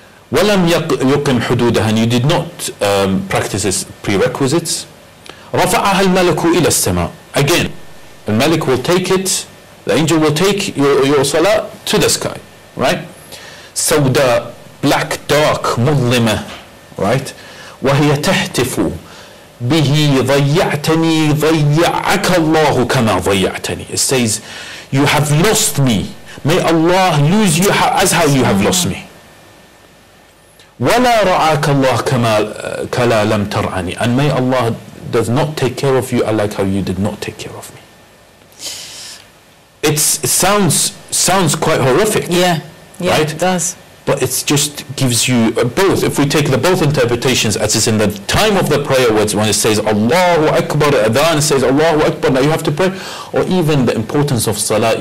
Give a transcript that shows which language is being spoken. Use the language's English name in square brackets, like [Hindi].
[Arabic] وَلَمْ يُقِمْ حُدُودَهَا, [English] and you did not practice its prerequisites. [Arabic] رَفَعَهَا الْمَلَكُ إِلَى السَّمَاءِ. [English] Again, the Malik will take it, the angel will take your salah to the sky. Right? [Arabic] سَوْدَى, [English] black, dark, [Arabic] مُظْلِمَةً. [English] Right? [Arabic] وَهِيَ تَهْتِفُ به ضيعتني ضيعك الله كما ضيعتني. [English] It says, you have lost me. May Allah lose you as how you have lost me. [Arabic] ولا رعاك الله كلا لم ترعني. [English] And may Allah does not take care of you like how you did not take care of me. It sounds quite horrific. Yeah, right? It does. But it just gives you both. If we take the both interpretations, as is in the time of the prayer words, when it says Allahu Akbar, adhan, it says Allahu Akbar, now you have to pray, or even the importance of salah.